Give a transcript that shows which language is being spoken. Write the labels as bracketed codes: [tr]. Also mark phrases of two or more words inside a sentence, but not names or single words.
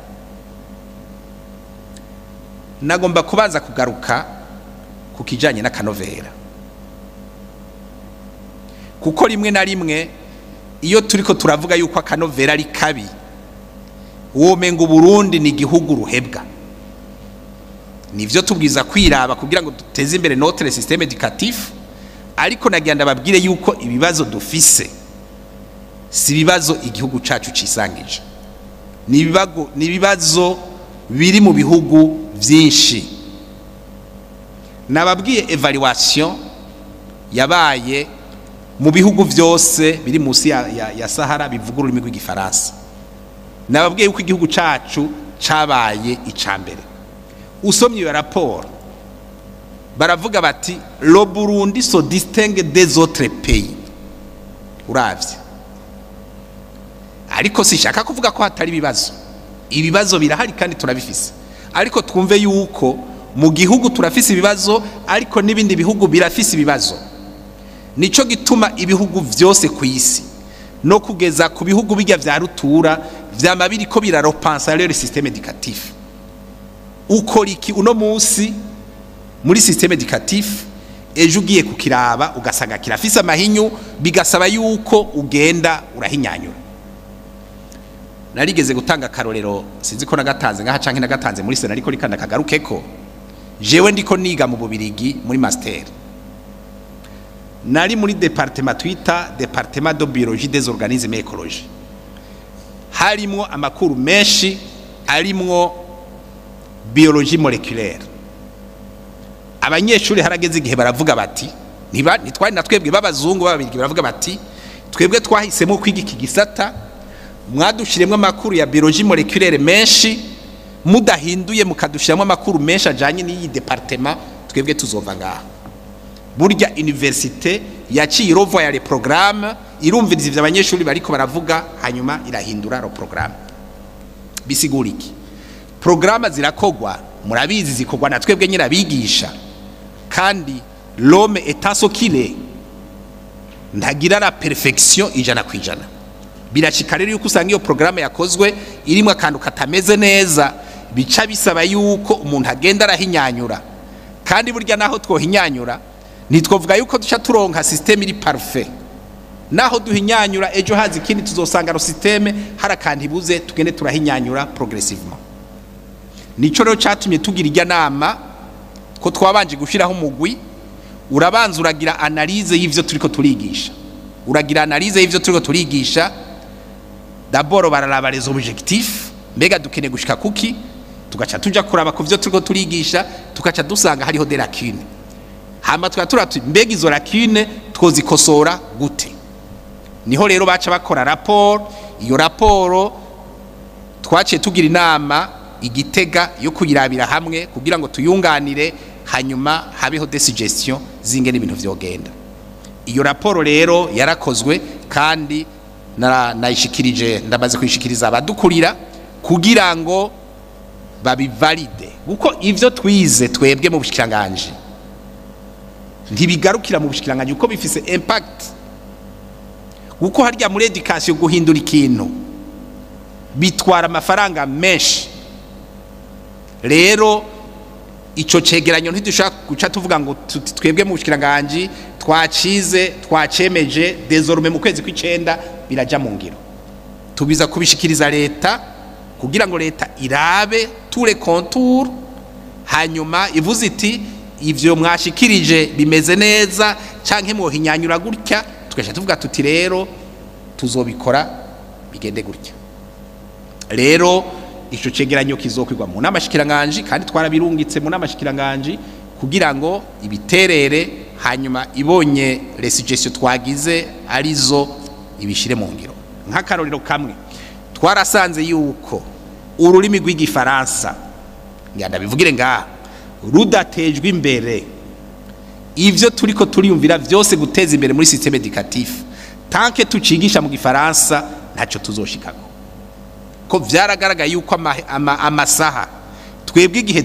[rn] Nagomba kubanza kugaruka ku kijanye n'akanovera, kuko rimwe na rimwe iyo turiko turavuga yuko akanovera ari kabi, womenga Burundi ni igihugu ruhebwa. Nivyo tubwiza kwiraba kugira ngo duteze imbere [fr] notre système éducatif, [rn] ariko nagenda babwire yuko ibibazo dufise si bibazo igihugu cacu cisangije, ni bibazo biri mu bihugu vyinshi. Nababwiye evaluation yabaye mu bihugu vyose biri musi ya Sahara bivuga ururimi rw'igifaransa. Nababwiye yuko igihugu cacu cabaye icambere. Usomye iyo raporo baravuga bati [fr] le Burundi se distingue des autres pays. [rn] Uravye, ariko sishaka kuvuga ko hatari ibibazo birahari kandi turabifise, ariko twumve yuko mu gihugu turafise ibibazo, ariko n'ibindi bihugu birafise ibibazo. Nico gituma ibihugu vyose ku isi no kugeza ku bihugu bijya vya rutura vyama biriko birarepensa [fr] le système éducatif. [rn] Ukora iki uno munsi muri [fr] système éducatif, [rn] ejo ugiye kukiraba ugasanga kirafise amahinyu, bigasaba yuko ugenda urahinyanyura. Narigeze gutanga karorero, sinzi ko nagatanze ngaha canke nagatanze muri sena, ariko rikanda kagarukeko. Jewe ndiko niga mu Bubirigi muri master, nari muri département twita [fr] département de biologie des organismes écologiques, [rn] harimwo amakuru menshi arimwo [fr] biologie moléculaire. [rn] Abanyeshuri harageze igihe baravuga bati nitwari natwebwe babazungu babirigi, baravuga bati twebwe twahisemo kwiga iki gisata, mwadushiremwe amakuru ya [fr] biologie moléculaire [rn] menshi, mudahinduye mukadushiramo amakuru menshi ajanye n'iyi département, twebwe tuzova ngaha. Burya université yaciye irovoya [fr] le programme, [rn] irumviriza ivyo abanyeshuri bariko baravuga, hanyuma irahindura [fr] le programme. [rn] Bisigura iki? Programme zirakogwa, murabizi zikogwa na twebwe nyira bigisha, kandi [fr] l'homme étant ce qu'il est [rn] ntagira [fr] la perfection [rn] ijana kwijana. Birashika rero yuko usanga iyo programme yakozwe irimo akantu katameze neza, bica bisaba yuko umuntu agenda arahinyanyura. Kandi burya naho twohinyanyura nitwovuga yuko duca turonka système iri parfait, naho duhinyanyura ejo hazi ikindi tuzosanga ro système harakanti buze tugende turahinyanyura progressivement. nico rero cyatumye tugira irya nama ko twabanje gushiraho umugwi urabanza uragira analyse y'ivyo turiko turigisha uragira analyse y'ivyo turiko turigisha d'abord bararaba [fr] les objectifs [rn] mbega dukene gushika kuki tugaca tuja kuraba ku vyo turiko turigisha tugaca dusanga hariho [fr] des lacunes [rn] hama tugaturatu mbega izo lacunes twozikosora gute niho rero baca bakora rapport iyo rapport twaciye tugira inama igitega yo kuyirabira hamwe kugira ngo tuyunganire hanyuma habeho [fr] des suggestions [rn] zingene ibintu vyogenda iyo raporo rero yarakozwe kandi nayishikirije ndamaze kwishikiriza abadukurira kugira ngo babivalide kuko ivyo twize twebwe mu bushikiranganje ntibigarukira mu bushikiranganje uko bifise impact uko harya muri education guhindura ikintu bitwara amafaranga menshi rero ico cegeranyo ntidushaka guca tuvuga ngo twebwe mu bushikiranganje twacemeje désormais mu kwezi kw'icenda biraja mu ngiro tubiza kubishikiriza leta kugira ngo leta irabe [fr] tous les contours [rn] hanyuma ivuze iti ivyo mwashikirije bimeze neza canke mwohinyanyura gutya tugasha tuvuga tuti rero tuzobikora bigende gutya rero ico cegeranyo kizokwirwa mu namashikiranganje kandi twarabirungitse mu namashikiranganje kugira ngo ibiterere hanyuma ibonye [fr] les suggestions [rn] twagize arizo ibishire mu ngiro nk'akarorero kamwe twarasanze yuko ururimi rw'igifaransa nganda bivugire ngaha rudatejwe imbere ivyo turiko turiyumvira vyose guteza imbere muri [fr] système éducatif [rn] tanke tucigisha mu gifaransa ntaco tuzoshikako ko vyaragaragaye yuko amasaha twebwe igihe